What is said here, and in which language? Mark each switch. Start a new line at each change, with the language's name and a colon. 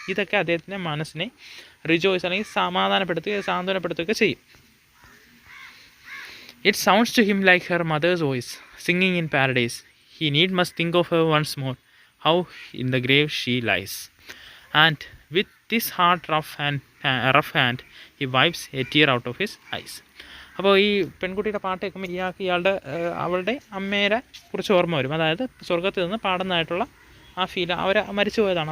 Malayalam: ഇതൊക്കെ അദ്ദേഹത്തിൻ്റെ മനസ്സിനെ റിജോയ്സ് അല്ലെങ്കിൽ സമാധാനപ്പെടുത്തുകയോ സാന്ത്വനപ്പെടുത്തുകയൊക്കെ ചെയ്യും.
English: It sounds to him like her mother's voice singing in paradise. He must think of her once more, how in the grave she lies. And with this hard rough hand he wipes a tear out of his eyes.
Malayalam: അപ്പോൾ ഈ പെൺകുട്ടിയുടെ പാട്ട് കേൾക്കുമ്പോൾ ഇയാൾക്ക് അവളുടെ അമ്മേരെ കുറിച്ച് ഓർമ്മ വരും. അതായത് സ്വർഗത്തിൽ നിന്ന് പാടുന്നതായിട്ടുള്ള ആ ഫീൽ, അവർ മരിച്ചു പോയതാണ്.